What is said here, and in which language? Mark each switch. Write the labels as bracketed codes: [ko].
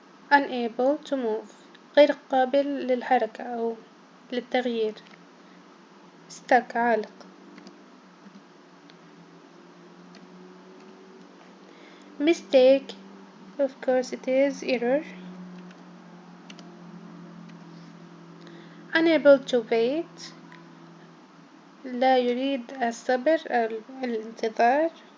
[en] unable to move [ar] غير قابل للحركة أو للتغيير. stuck عالق. [en] Mistake, of course it is error. Unable to wait، [ar] لا يريد الصبر أو الانتظار.